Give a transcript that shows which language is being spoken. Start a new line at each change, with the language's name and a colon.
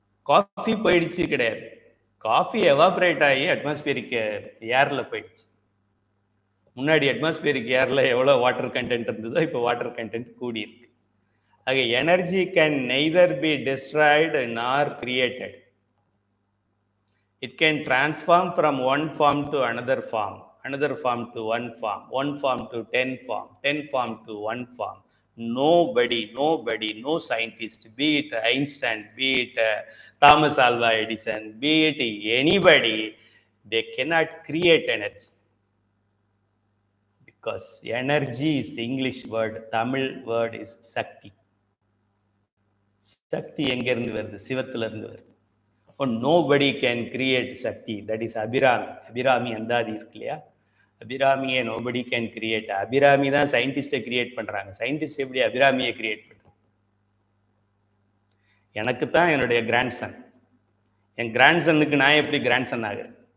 Tamil: Coffee போயிடுச்சு கிடையாது, coffee evaporate ஆகி அட்மாஸ்பியரிக் ஏரில் போயிடுச்சு. முன்னாடி அட்மாஸ்பியரிக் ஏரில் எவ்வளோ வாட்டர் கண்டென்ட் இருந்ததோ இப்போ வாட்டர் கண்டென்ட் கூடி இருக்கு.
English: ஆக energy can neither be destroyed nor created. It can transform from one form to another form, another form to one form to 10 form, 10 form to one form. Nobody, no scientist, be it Einstein, be it Thomas Alva Edison, be it anybody, they cannot create energy. Because energy is English word, Tamil word is Sakti.
Tamil: Sakti எங்க இருந்து வருது? சிவத்துல இருந்து வருது.
English: Nobody can create Sakti, that is Abhirami.
Tamil: Abhirami அந்தாதி இருக்கு இல்லையா, அபிராமியை nobody can create. Abirami தான் சயின்டிஸ்டை create பண்றாங்க. Scientist எப்படி அபிராமியை கிரியேட் பண்றாங்க? எனக்கு தான் என்னுடைய கிராண்ட்சன், என் கிராண்ட்சனுக்கு நான் எப்படி கிராண்ட்சன் ஆகிறேன்?